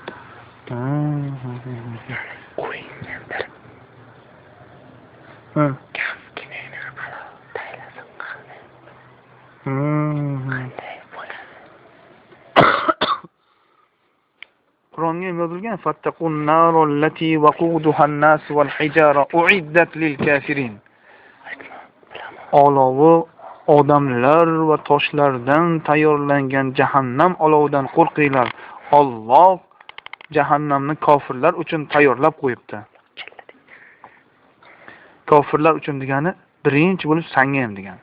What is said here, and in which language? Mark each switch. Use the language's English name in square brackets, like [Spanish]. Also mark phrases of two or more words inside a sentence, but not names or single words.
[Uzbek] Ha. Qur'onga yozilgan [Arabic] فاتقوا النار التي وقودها الناس والحجارة أعدت للكافرين. [Uzbek] Olovi odamlar va toshlardan tayyorlangan jahannam olovidan qo'rqinglar. Alloh jahannamni kofirlar uchun tayyorlab qo'yibdi. Kofirlar uchun degani birinchi bo'lib senga ham degani.